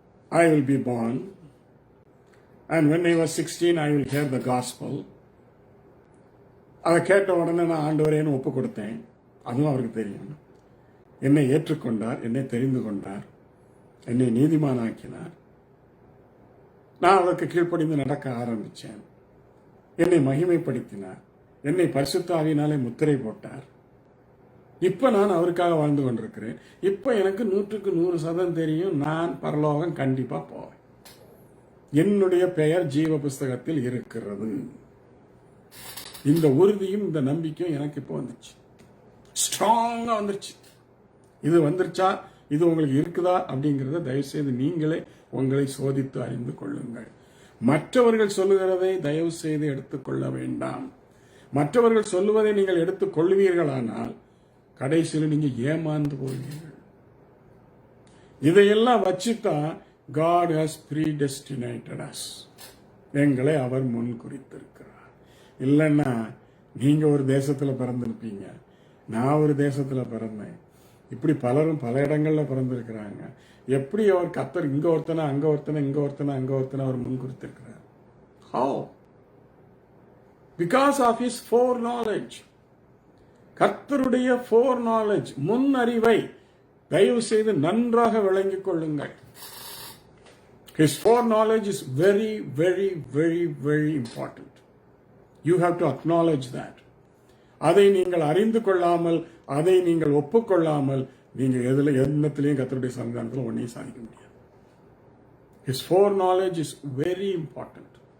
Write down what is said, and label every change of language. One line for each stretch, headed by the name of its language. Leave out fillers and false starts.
English: I will be born and when I was 16 I will hear the gospel.
Tamil: அதை கேட்ட உடனே நான் ஆண்டவரேன்னு ஒப்பு கொடுத்தேன். அதுவும் அவருக்கு தெரியும். என்னை ஏற்றுக்கொண்டார், என்னை தெரிந்து கொண்டார், என்னை நீதிமானாக்கினார். நான் அவருக்கு கீழ்ப்படிந்து நடக்க ஆரம்பித்தேன். என்னை மகிமைப்படுத்தினார், என்னை பரிசுத்த ஆவியினாலே முத்திரை போட்டார். இப்ப நான் அவருக்காக வாழ்ந்து கொண்டிருக்கிறேன். இப்ப எனக்கு 100% தெரியும், நான் பரலோகம் கண்டிப்பா போவேன். என்னுடைய பெயர் ஜீவ புஸ்தகத்தில் இருக்கிறது. இந்த உறுதியும் இந்த நம்பிக்கையும் எனக்கு இப்போ வந்துச்சு, ஸ்ட்ராங்கா வந்துருச்சு. இது வந்துருச்சா, இது உங்களுக்கு இருக்குதா அப்படிங்கறத தயவு செய்து நீங்களே உங்களை சோதித்து அறிந்து கொள்ளுங்கள். மற்றவர்கள் சொல்லுகிறதை தயவு செய்து எடுத்துக்கொள்ள வேண்டாம். மற்றவர்கள் சொல்லுவதை நீங்கள் எடுத்துக் கொள்வீர்களானால் கடைசியில் நீங்க ஏமாந்து போவீர்கள். இதையெல்லாம் வச்சுதான்
English: God has predestinated us.
Tamil: எங்களை அவர் முன் குறித்திருக்கிறார். இல்லைன்னா நீங்க ஒரு தேசத்துல பிறந்திருப்பீங்க, நான் ஒரு தேசத்துல பிறந்தேன். இப்படி பலரும் பல இடங்கள்ல பிறந்திருக்கிறாங்க. எப்படி அவர் கர்த்தர் இங்க ஒருத்தனை அங்க ஒருத்தனை இங்க ஒருத்தனை அங்க ஒருத்தனை அவர் முன் குறித்திருக்கிறார்?
English: How? Because of his foreknowledge.
Tamil: கர்த்தருடைய foreknowledge, முன் அறிவை தயவு செய்து நன்றாக விளங்கிக் கொள்ளுங்கள்.
English: His foreknowledge is very, very, very, very important. You have to acknowledge that.
Tamil: அதை நீங்கள் அறிந்து கொள்ளாமல், அதை நீங்கள் ஒப்புக்கொள்ளாமல், நீங்க எண்ணத்திலையும் கர்த்தருடைய சன்னிதானத்தில் ஒன்றையும் சாதிக்க முடியாது.
English: His foreknowledge is very important.